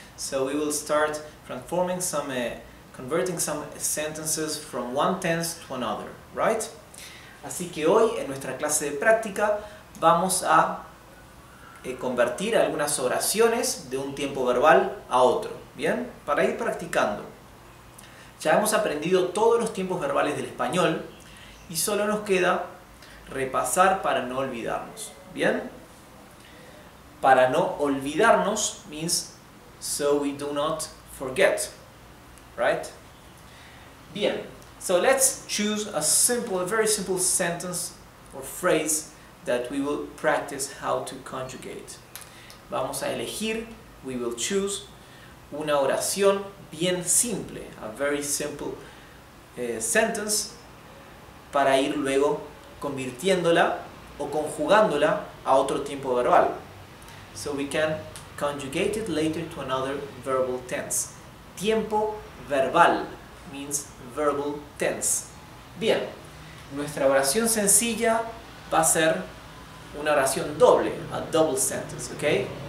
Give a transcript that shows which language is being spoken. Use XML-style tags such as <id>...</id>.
<en>So we will start transforming converting some sentences from one tense to another, right?</en> <es>Así que hoy en nuestra clase de práctica vamos a convertir algunas oraciones de un tiempo verbal a otro, ¿bien? Para ir practicando. Ya hemos aprendido todos los tiempos verbales del español y solo nos queda repasar para no olvidarnos.</es> <en>¿Bien?</en> <es>Para no olvidarnos</es> <en>means so we do not forget. Right? Bien. So let's choose a very simple sentence or phrase that we will practice how to conjugate.</en> <es>Vamos a elegir,</es> <en>we will choose</en> <es>una oración bien simple,</es> <en>a very simple sentence,</en> <es>para ir luego convirtiéndola o conjugándola a otro tiempo verbal.</es> <en>So we can conjugate it later to another verbal tense.</en> <es>Tiempo verbal</es> <en>means verbal tense.</en> <es>Bien, nuestra oración sencilla va a ser una oración doble,</es> <en>a double sentence,</en> <es>okay?</es>